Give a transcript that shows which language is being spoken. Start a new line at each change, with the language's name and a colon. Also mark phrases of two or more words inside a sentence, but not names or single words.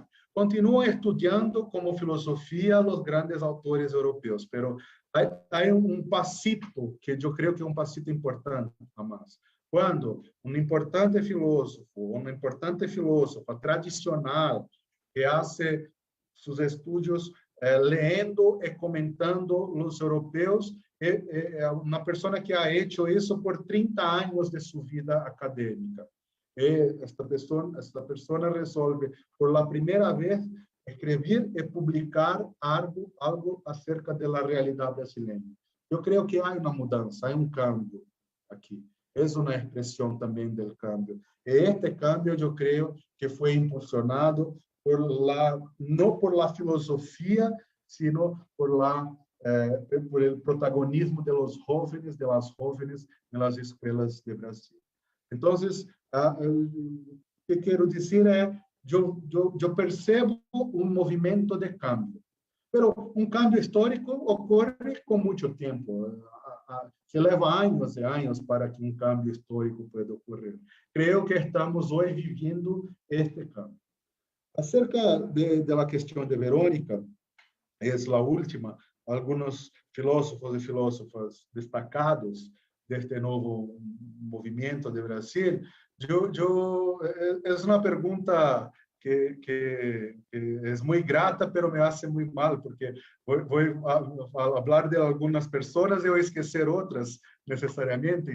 Portuguese: Continuam estudando como filosofia os grandes autores europeus, mas há passito que eu creio que é um passito importante, Tomás. Quando um importante filósofo, uma importante filósofa tradicional que faz seus estudos lendo e comentando os europeus, é uma pessoa que
Spanish: ha hecho
Portuguese: isso por 30 anos de sua vida acadêmica. Esta pessoa resolve,
Spanish: por la
Portuguese: primeira vez, escrever e publicar algo acerca da realidade brasileira. Eu creio que há uma mudança, há um cambio aqui. É uma expressão também do cambio. E este cambio, eu creio que foi impulsionado não
Spanish: por la
Portuguese: filosofia,
Spanish: sino por el protagonismo de los jóvenes, de las jóvenes en las escuelas de Brasil.
Portuguese: Então, o que quero dizer é, eu percebo um movimento de cambio, mas um cambio histórico ocorre com muito tempo, que leva anos e anos para que um cambio histórico pueda ocorrer. Creio que estamos hoje vivendo este cambio. Acerca da questão de Verônica, é a última, alguns filósofos e filósofas destacados deste novo movimento de Brasil, é uma pergunta que é muito grata, mas me faz muito mal, porque vou falar de algumas pessoas e vou esquecer outras necessariamente.